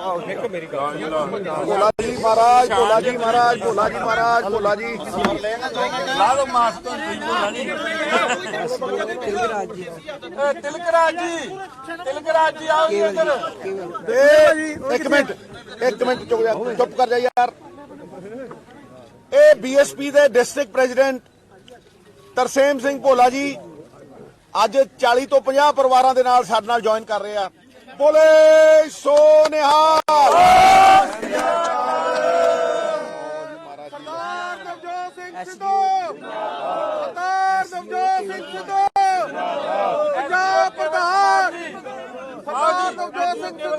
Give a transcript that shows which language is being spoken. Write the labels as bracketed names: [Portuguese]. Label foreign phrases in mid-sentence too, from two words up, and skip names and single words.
[Hindi] भोला जी महाराज भोला जी महाराज भोला जी महाराज भोला जी ला दो मास्क तो भोला जी तिलकराज जी आओ जी इधर एक मिनट चुप कर जा यार [Punjabi] ਇਹ ਬੀਐਸਪੀ ਦੇ [English] district president [Punjabi] ਤਰਸੇਮ ਸਿੰਘ ਭੋਲਾ ਜੀ ਅੱਜ 40 ਤੋਂ 50 ਪਰਿਵਾਰਾਂ ਦੇ ਨਾਲ ਸਾਡੇ ਨਾਲ ਜੁਆਇਨ ਕਰ ਰਹੇ ਆ ਬੋਲੇ ਸੋ ਨਿਹਾਲ ਸਰਦਾਰ ਨਵਜੋਤ ਸਿੰਘ ਸਿੱਧੂ ਸਰਦਾਰ ਨਵਜੋਤ ਸਿੰਘ ਸਿੱਧੂ ਪੰਜਾਬ ਪ੍ਰਧਾਨ ਸਰਦਾਰ ਨਵਜੋਤ ਸਿੰਘ ਸਿੱਧੂ